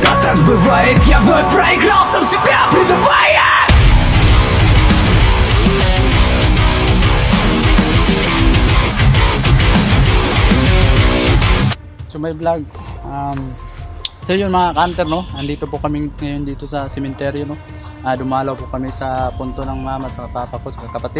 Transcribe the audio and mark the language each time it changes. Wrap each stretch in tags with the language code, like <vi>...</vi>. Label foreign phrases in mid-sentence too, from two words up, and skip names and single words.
<ru>Так бывает, я вновь проиграл, сам себя предавая.</ru> <tl>So may vlog, so yun mga ka-hunter, no, andito po kami ngayon dito sa sementeryo, no. Dumalaw po kami sa punto ng mama at sa papa ko, sa kapatid.</tl>